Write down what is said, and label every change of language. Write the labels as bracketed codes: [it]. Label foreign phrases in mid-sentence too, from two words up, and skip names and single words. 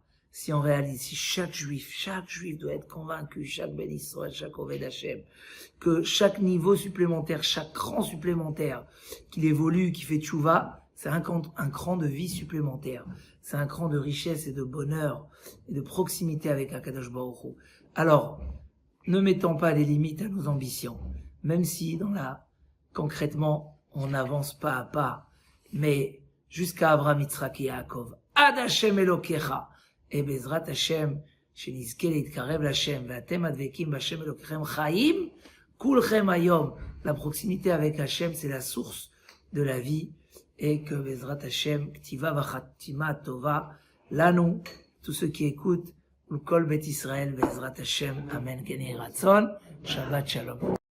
[fr] Si on réalise, si chaque juif doit être convaincu, chaque [he] בן ישראל, [fr] chaque [he] עובד השם, [fr] que chaque niveau supplémentaire, chaque cran supplémentaire, qu'il évolue, qu'il fait tchouva, c'est un cran de vie supplémentaire. C'est un cran de richesse et de bonheur et de proximité avec Akadosh Baruch Hu. Alors, ne mettons pas des limites à nos ambitions, même si concrètement, on n'avance pas à pas, mais jusqu'à Abraham, Yitzhak et Yaakov, [he] עד ה' אלוקיך, [fr] et [he] בעזרת השם, שנזכה להתקרב להשם, ואתם הדבקים בהשם אלוקיכם חיים, כולכם היום. [fr] La proximité avec Hashem, c'est la source de la vie, et que [he] בעזרת השם, כתיבה וחתימה טובה, לנו, [fr] tous ceux qui écoutent, [he] כל בית ישראל, בעזרת השם, אמן, כן רצון, שבת שלום.